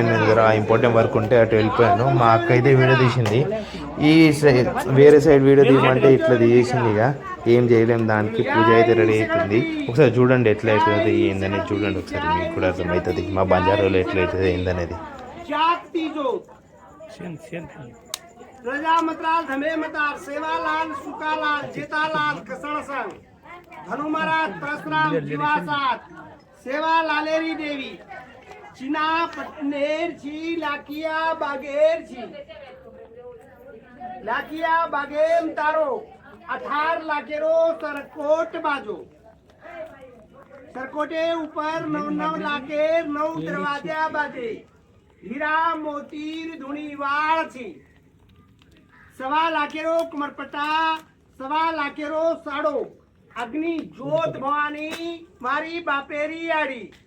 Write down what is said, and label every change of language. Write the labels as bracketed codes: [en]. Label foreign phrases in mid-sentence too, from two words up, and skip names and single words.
[te] నేను దగ్గర [en] important work [te] ఉంటే అటు వెళ్ళిపోయాను. మా అక్క అయితే వీడియో తీసింది. ఈ సైడ్ వేరే సైడ్ వీడియో తీయమంటే ఇట్లా తీసింది. ఇక ఏం చేయలేము, దానికి పూజ అయితే రెడీ అవుతుంది. ఒకసారి చూడండి ఎట్లా అవుతుంది ఏందనేది చూడండి. ఒకసారి మీకు కూడా అర్థమవుతుంది మా బంజారాలో ఎట్లా అవుతుంది ఏందనేది. [lmn] प्रजामतलाल धमेमतार सेवालाल सुकालाल जेतालाल कसण संग धनु महाराज परशुराम जीवासात सेवा लालेरी देवी चिना पटनेर छी लाकिया बागेम तारो 18 लाखेरो सरकोट बाजो सरकोटे ऊपर 9 लाखेर 9 दरवाजा बाजे हीरा मोतीर धुनी वाळ छी 1.25 लाखेरो कमरपट्टा 1.25 लाखेरो साड़ो अग्नि ज्योत भवानी मारी बापेरी आड़ी